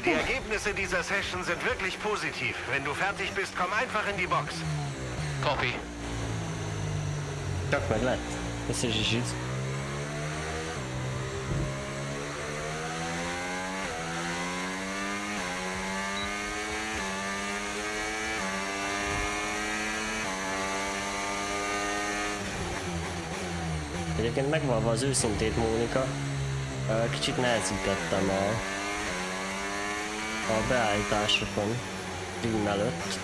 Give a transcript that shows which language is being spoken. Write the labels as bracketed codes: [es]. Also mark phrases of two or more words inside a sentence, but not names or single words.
[de] Die Ergebnisse dieser Session sind wirklich positiv. Wenn du fertig bist, komm einfach in die Box. [hu] Copy. Csak meg lett. Összes is itt. Egyébként megvalva az őszintét, Mónika, kicsit nehezítettem a beállításokon stream előtt.